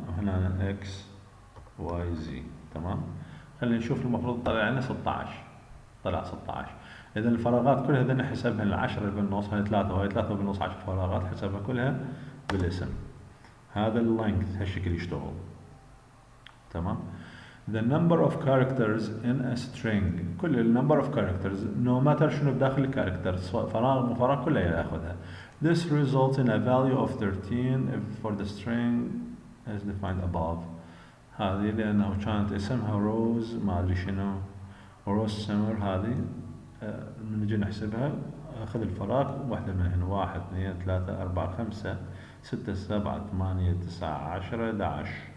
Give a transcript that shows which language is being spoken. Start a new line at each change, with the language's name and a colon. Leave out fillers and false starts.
Arabic: وهنا X Y Z. تمام. خلينا نشوف المفروض طلع لنا 16. طلع 16. إذا الفراغات كلها هذول حسبها، ال10 اللي بالنص هاي 3 وهاي 3 بالنص 10 فراغات، حسبها كلها بالاسم. هذا اللينث هالشكل يشتغل. تمام.
English: The number of characters in a string، كل ال number of characters no matter
Arabic: شنو بداخل الكاركتر، فراغ مو فراغ كلها ياخذها.
English: This results in a value of 13 if for the string as defined above.
Arabic: هذه لأنه كانت اسمها روز ما أدري شنو، روز سمر. هذه نجي نحسبها، أخذ الفراغ واحدة منهن، 1 2 3 4 5 6 7 8 9 10 11.